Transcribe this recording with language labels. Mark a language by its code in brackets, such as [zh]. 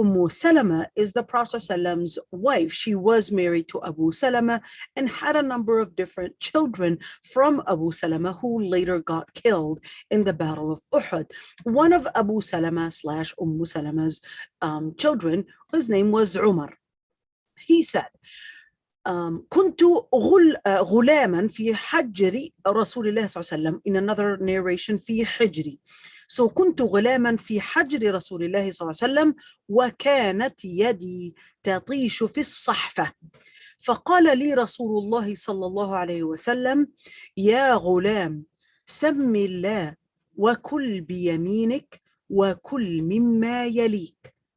[en] Salama is the Prophet Prophet's wife. She was married to Abu Salama and had a number of different children from Abu Salama who later got killed in the Battle of Uhud. One of Abu Salama / Salama's children, his name was Umar. He said, [ar] كنت غلاما في حجر رسول الله صلى الله عليه وسلم. [en] In another narration, [ar] في حجري. So كنت غلاما في حجر رسول الله صلى الله عليه وسلم وكانت يدي تطيش في الصحفة. فقال لي رسول الله صلى الله عليه وسلم يا غلام سم الله وكل بيمينك وكل مما يليك.